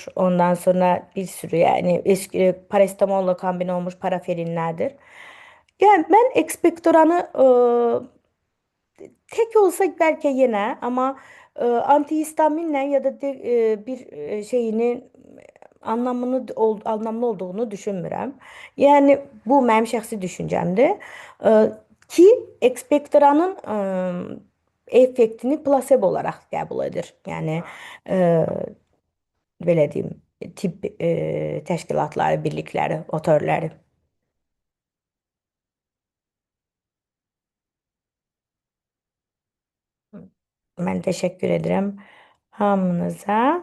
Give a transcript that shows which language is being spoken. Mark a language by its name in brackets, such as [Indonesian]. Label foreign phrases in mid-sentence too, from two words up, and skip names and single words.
[Turkish] Ondan sonra bir sürü yani eski parasitamolla kombine olmuş paraferinlerdir. Yani ben ekspektoranı tek olsa belki yine ama antihistaminle ya da bir şeyini anlamlı olduğunu düşünmürəm. [Azerbaijani] Yani bu mənim şəxsi düşüncəmdir. Ki ekspektoranın effektini plasebo olarak qəbul edir. Yəni e, belə deyim, tibb təşkilatları, birlikləri, otorları. Mən təşəkkür edirəm hamınıza.